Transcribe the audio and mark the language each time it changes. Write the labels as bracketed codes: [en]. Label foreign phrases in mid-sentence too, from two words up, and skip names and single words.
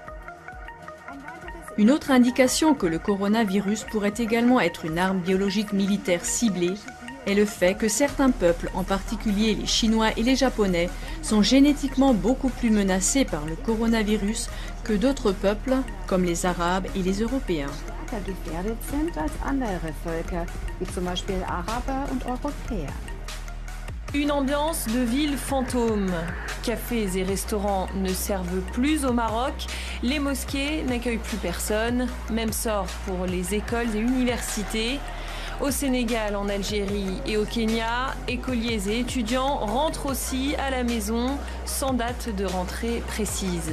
[fr] Une autre indication que le coronavirus pourrait également être une arme biologique militaire ciblée est le fait que certains peuples, en particulier les Chinois et les Japonais, sont génétiquement beaucoup plus menacés par le coronavirus que d'autres peuples, comme les Arabes et les Européens. [de] Gefährdet sind als andere Völker, wie zum Beispiel Araber und Europäer. [fr] Une ambiance de ville fantôme. Cafés et restaurants ne servent plus au Maroc. Les mosquées n'accueillent plus personne. Même sort pour les écoles et universités. Au Sénégal, en Algérie et au Kenya, écoliers et étudiants rentrent aussi à la maison sans date de rentrée précise.